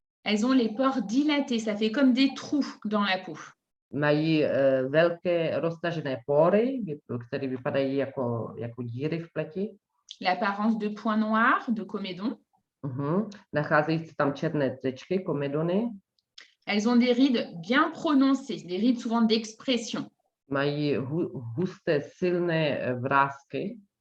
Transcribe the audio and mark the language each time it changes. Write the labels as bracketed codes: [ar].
[fr] Elles ont les pores dilatés, ça fait comme des trous dans la peau. [cs] Mají velké roztažené pory, které vypadají jako díry v pleti. [fr] L'apparence de points noirs, de comédons. [cs] Nacházejí se tam černé tečky, komedony. [fr] Elles ont des rides bien prononcées, des rides souvent d'expression. [cs] Mají husté, silné vrásky.